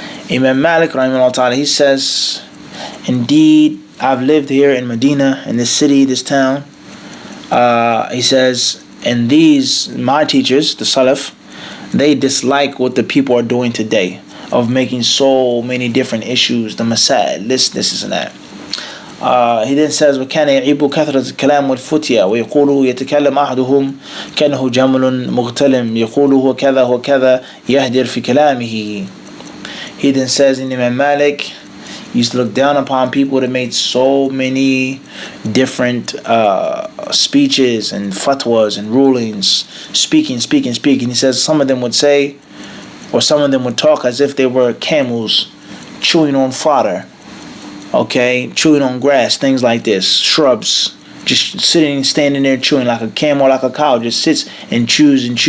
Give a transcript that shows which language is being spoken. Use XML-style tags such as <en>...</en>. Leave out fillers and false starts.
<en>Imam Malik, rahimahullah ta'ala, he says, indeed, I've lived here in Medina, in this city, this town. He says, and these, my teachers, the Salaf, they dislike what the people are doing today, of making so many different issues, the masail, this and that. He then says,</en> <ar>وَكَانَ يَعِيبُ كَثْرَةَ الْكَلَامِ وَالْفُتْيَا وَيَقُولُ يَتَكَلَّمْ أَحَدُهُمْ كَأَنَّهُ جَمَلٌ مُغْتَلِمٌ يَقُولُ هُوَ كَذَا وَكَذَا يَهْدِرْ فِي كَلَامِهِ.</ar> <en>He then says, in Imam Malik used to look down upon people that made so many different speeches and fatwas and rulings, speaking. He says some of them would say, or some of them would talk as if they were camels chewing on fodder, okay, chewing on grass, things like this, shrubs, just standing there chewing like a camel, like a cow, just sits and chews.</en>